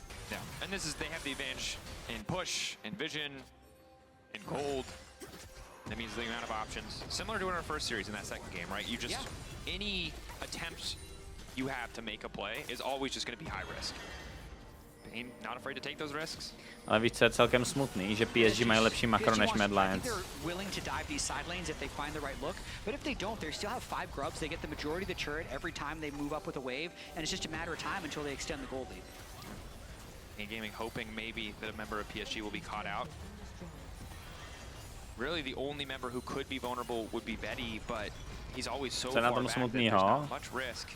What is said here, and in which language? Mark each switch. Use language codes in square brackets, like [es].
[en] Yeah, and this is, they have the advantage in push, in vision, in gold. That means the amount of options, similar to in our first series in that second game, right? You just, any attempt you have to make a play is always just going to be high risk. Bane not afraid to take those risks. [cs] Ale víš, co je celkem smutný, že PSG mají lepší makro než Mad Lions. [en] Willing to dive these side lanes if they find the right look, but if they don't, they still have 5 grubs. They get the majority of the turret every time they move up with a wave, and it's just a matter of time until they extend the gold lead. Gaming hoping maybe that a member of PSG will be caught out. Really, the only member who could be vulnerable would be Betty, but he's always so far back that there's not much risk.